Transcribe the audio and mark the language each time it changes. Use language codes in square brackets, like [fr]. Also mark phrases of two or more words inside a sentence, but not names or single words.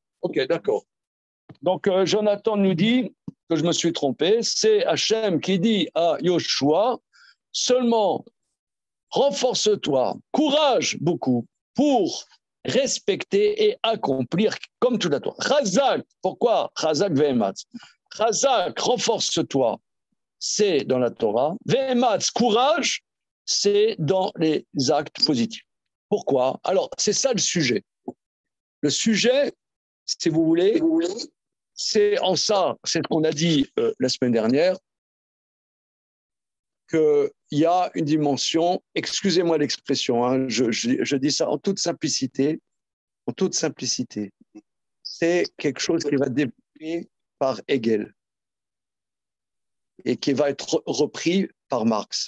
[fr] Ok, d'accord. Donc Jonathan nous dit que je me suis trompé. C'est Hachem qui dit à Yoshua, seulement renforce-toi, courage beaucoup pour respecter et accomplir comme tout la Torah. Chazak, pourquoi [he] חזק ואמץ? [fr] Chazak, renforce-toi, c'est dans la Torah. Ve'ematz, courage, c'est dans les actes positifs. Pourquoi? Alors, c'est ça le sujet. Le sujet, si vous voulez, c'est en ça, c'est ce qu'on a dit la semaine dernière, qu'il y a une dimension, excusez-moi l'expression, hein, je dis ça en toute simplicité, c'est quelque chose qui va développer par Hegel et qui va être repris par Marx.